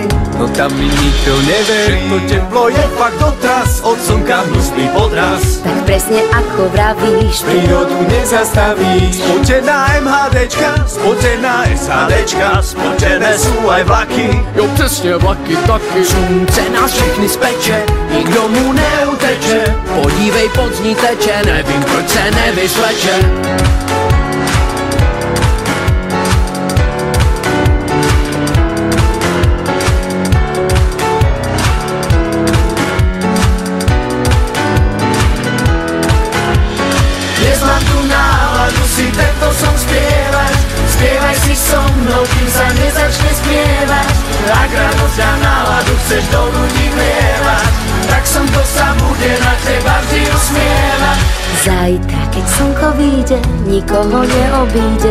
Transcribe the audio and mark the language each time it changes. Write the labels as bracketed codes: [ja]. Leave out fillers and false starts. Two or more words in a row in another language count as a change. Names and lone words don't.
[sk] No tam mi nikto neverí. To teplo je fakt dotraz, od slnka hnusný podraz. Tak presne ako vravíš, Prírodu nezastavíš. Spotená MHDčka, spotená SHDčka, spotené sú aj vlaky. [cs] Jo, presne vlaky taky. slunce nás všechny speče, nikdo mu neuteče. Podívej, pod ní teče, nevím proč se nevysleče. [sk] Neznám tu náladu si tento som spievaš. Spievaj si so mnou, kým sa nezačne spievať. Ak radosť a náladu chceš do ľudí vlievať, tak slnko sa bude na teba vždy usmievať. zajtra, keď slnko vyjde, nikoho neobíde.